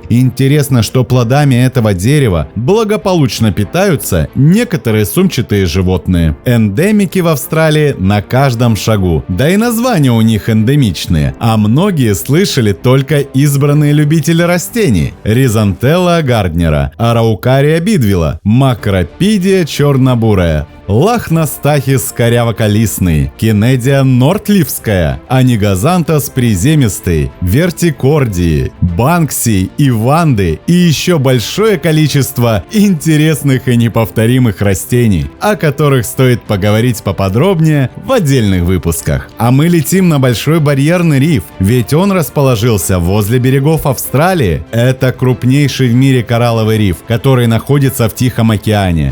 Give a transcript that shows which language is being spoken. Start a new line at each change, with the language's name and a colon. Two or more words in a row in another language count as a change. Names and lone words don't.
Russian: Интересно, что плодами этого дерева благополучно питаются некоторые сумчатые животные. Эндемики в Австралии на каждом шагу. Да и названия у них эндемичные. А многие слышали только избранные любители растений. Ризантелла гарднера, Араукария бидвилла, Макропидия чернобурая, Лахностахис корявоколистный, Кинедия нортливская, Анигазантас приземистый, Вертикордии, Банкси и Ванды и еще большое количество интересных и неповторимых растений, о которых стоит поговорить поподробнее в отдельных выпусках. А мы летим на Большой барьерный риф, ведь он расположился возле берегов Австралии. Это крупнейший в мире коралловый риф, который находится в Тихом океане.